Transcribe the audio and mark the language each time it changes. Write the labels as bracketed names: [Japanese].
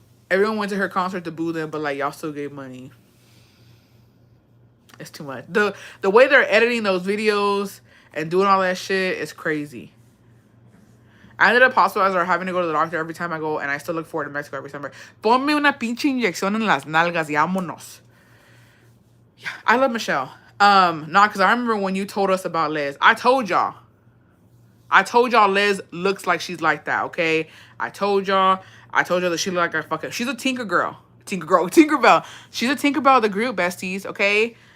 [English] Everyone went to her concert to boo them, but like y'all still gave money. It's too much. The way they're editing those videos and doing all that shit is crazy. I ended up hospitalized or having to go to the doctor every time I go, and I still look forward to Mexico every summer. [Spanish] Ponme una pinche inyección en las nalgas y vámonos. [English] Yeah, I love Michelle. Because I remember when you told us about Liz. I told y'all Liz looks like she's like that, okay? I told y'all that she looked like a fucking... She's a Tinkerbell. She's a Tinkerbell of the group, besties, okay?